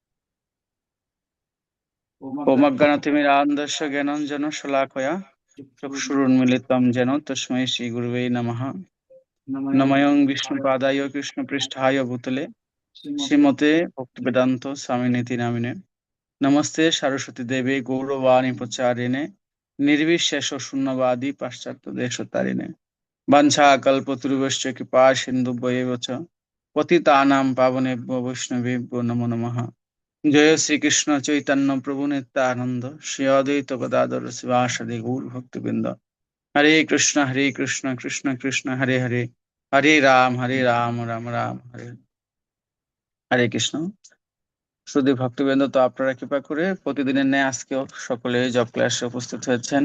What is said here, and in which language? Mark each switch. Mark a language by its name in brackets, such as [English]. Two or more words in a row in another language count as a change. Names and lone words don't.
[Sanskrit] ওম অজ্ঞানতিমিরান্ধস্য জ্ঞানাঞ্জনা শলাকয়া চক্ষুরুন্মিলিতং যেন তস্मै শ্রী গুরুবে নমঃ। নমঃ বিষ্ণুপাদায় কৃষ্ণপৃষ্ঠায় ভূতলে শ্রীমতে ভক্তিবেদান্ত স্বামিনেতি নামিনে। নমস্তে সরস্বতী দেবে গৌরবাণী প্রচারিণে নির্বিশেষ শূন্যবাদী পাশ্চাত্য দেশতারিণে। বাঞ্ছা কল্পতরুভ্যশ্চ কৃপা সিন্ধুভ্যেব চ পতিতানাং পাবনেভ্যো বৈষ্ণবেভ্যো নমো নমঃ। জয় শ্রীকৃষ্ণ চৈতন্য প্রভু নিত্যানন্দ শ্রী অদ্বৈত গদাধর শিবাসাদি গৌর ভক্তবৃন্দ। হরে কৃষ্ণ কৃষ্ণ কৃষ্ণ হরে হরে, হরে রাম রাম রাম হরে হরে কৃষ্ণ। [Bangla] শুধু ভক্তবৃন্দ, তো আপনারা কৃপা করে প্রতিদিনের ন্যায় আজকেও সকলে জব ক্লাসে উপস্থিত হয়েছেন।